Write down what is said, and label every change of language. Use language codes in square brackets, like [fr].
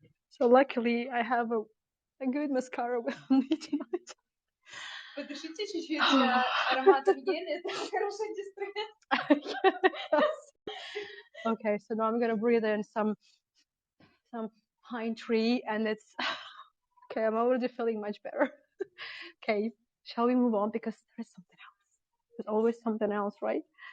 [en] So luckily, I have a good mascara with me tonight. [ru] Подышите чуть-чуть ароматом ели, это хорошая дистроя. [en] Okay, so now I'm gonna breathe in some pine tree, and it's okay. I'm already feeling much better. Okay, shall we move on because there is something else. There's always something else, right?